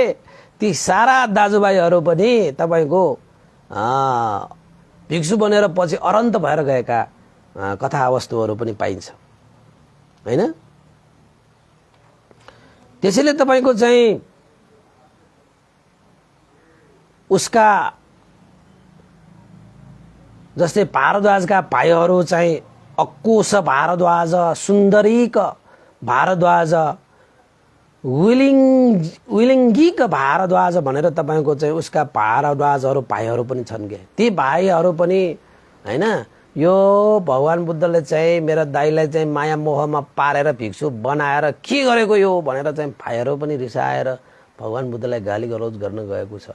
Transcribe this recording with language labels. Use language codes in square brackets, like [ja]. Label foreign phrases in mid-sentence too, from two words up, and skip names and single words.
[ne] ती सारा दाजुभाइहरू पनि तपाईको भिक्षु बनेर पछि अरहन्त भएर गएका कथा वस्तुहरू पनि पाइन्छ हैन। त्यसैले तपाईको चाहिँ उसका जस्तै भारद्वाजका भाइहरू चाहिँ अक्कुश भारद्वाज, सुन्दरीक भारद्वाज, विलिङ्गिक भारद्वाज भनेर तपाईको चाहिँ उसका भारद्वाजहरू भाइहरू पनि छन् के। ती भाइहरू पनि हैन यो भगवान बुद्धले चाहिँ मेरो दाइलाई चाहिँ माया मोहमा पारेर भिक्षु बनाएर के गरेको यो भनेर चाहिँ भाइहरू पनि रिसाएर भगवान बुद्धलाई गाली गलौज गर्न गएको छ।